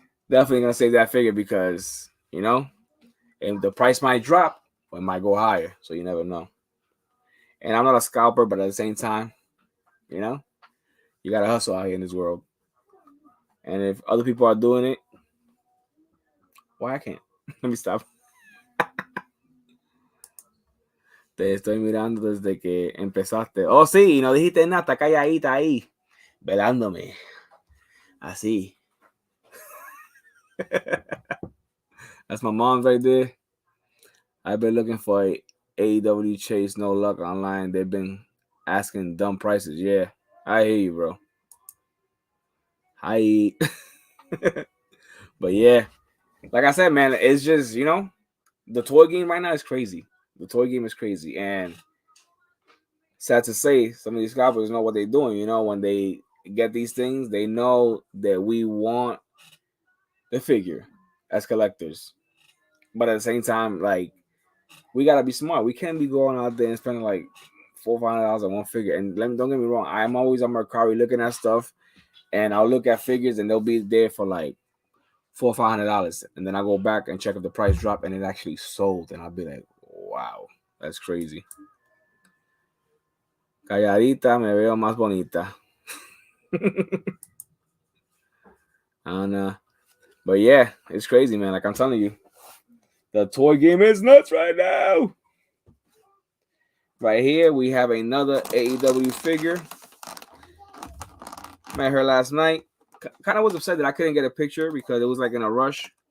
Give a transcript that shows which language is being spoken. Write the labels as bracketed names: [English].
[English] Definitely going to save that figure because, you know, and the price might drop, but it might go higher. So you never know. And I'm not a scalper, but at the same time, you know, you got to hustle out here in this world. And if other people are doing it, why I can't? Let me stop. [Spanish] Te estoy mirando desde que empezaste. Oh, sí, no dijiste nada, está calladita ahí, velándome. Así. [English] That's my mom's right there. I've been looking for a AEW Chase, no luck online. They've been asking dumb prices. Yeah, I hear you, bro. But yeah, like I said, man, it's just, the toy game right now is crazy. The toy game is crazy, and sad to say, some of these scalpers know what they're doing. When they get these things, they know that we want the figure as collectors, but at the same time, like, we gotta be smart. We can't be going out there and spending like $400-500 on one figure. And don't get me wrong, I'm always on Mercari looking at stuff, and I'll look at figures, and they'll be there for like $400-500, and then I go back and check if the price dropped, and it actually sold, and I'll be like, wow, that's crazy. [Spanish] Calladita, me veo más bonita. [English] And but yeah, it's crazy, man. Like I'm telling you, the toy game is nuts right now. Right here, we have another AEW figure. Met her last night. Kind of was upset that I couldn't get a picture because it was like in a rush.